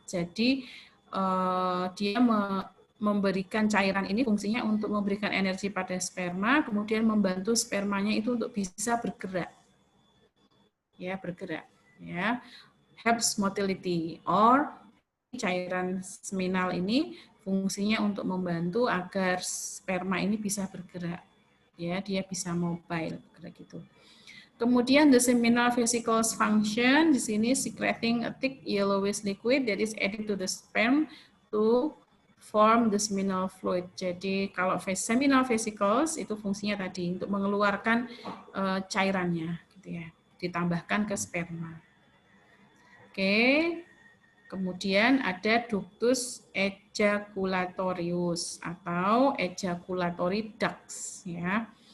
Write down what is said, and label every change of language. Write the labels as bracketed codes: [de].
[id] Jadi dia memberikan cairan ini fungsinya untuk memberikan energi pada sperma, kemudian membantu spermanya itu untuk bisa bergerak. Ya, bergerak ya. [en] Helps motility or [id] cairan seminal ini fungsinya untuk membantu agar sperma ini bisa bergerak. Ya, dia bisa mobile bergerak gitu. Kemudian [en] the seminal vesicles function [id] di sini [en] secreting a thick yellowish liquid that is added to the sperm to form the seminal fluid. [id] Jadi kalau seminal vesicles itu fungsinya tadi untuk mengeluarkan cairannya, gitu ya, ditambahkan ke sperma. Oke, kemudian ada ductus ejaculatorius atau ejaculatory ducts, ya.